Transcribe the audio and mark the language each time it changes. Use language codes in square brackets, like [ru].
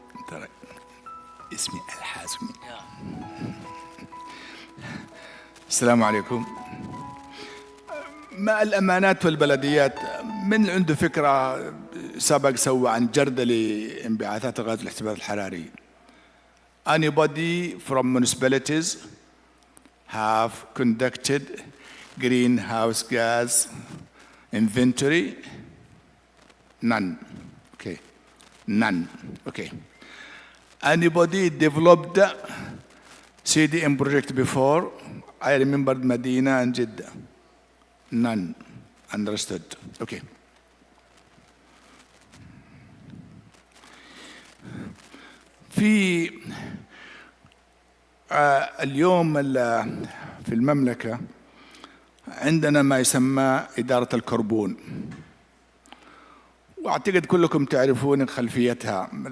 [ar] ترى اسمي الحازمي. السلام عليكم. مع الأمانات والبلديات، من عنده فكرة سبق سوى عن جردة لانبعاثات غاز الاحتباس الحراري. [en] Anybody from municipalities have conducted greenhouse gas inventory? None. Okay. None. Okay. Anybody developed CDM project before? I remembered Medina and Jeddah. None. Understood. Okay. [ar] في اليوم في المملكة عندنا ما يسمى إدارة الكربون، وأعتقد كلكم تعرفون خلفيتها.